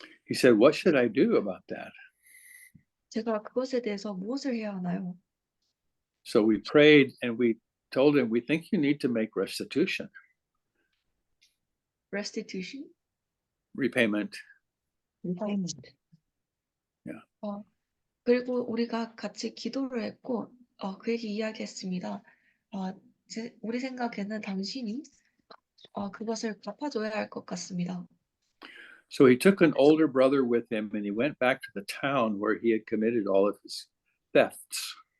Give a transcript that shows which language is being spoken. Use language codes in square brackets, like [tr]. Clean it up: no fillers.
[en] He said, what should I do about that? [ko] 제가 그것에 대해서 무엇을 해야 하나요? [en] So we prayed and we told him, we think you need to make restitution, Restitution? repayment. Yeah. [ko] 그리고 우리가 같이 기도를 했고 그에게 이야기했습니다. 우리 생각에는 당신이 그것을 갚아줘야 할 것 같습니다. [en] So he took an older brother with him and he went back to the town where he had committed all of his thefts.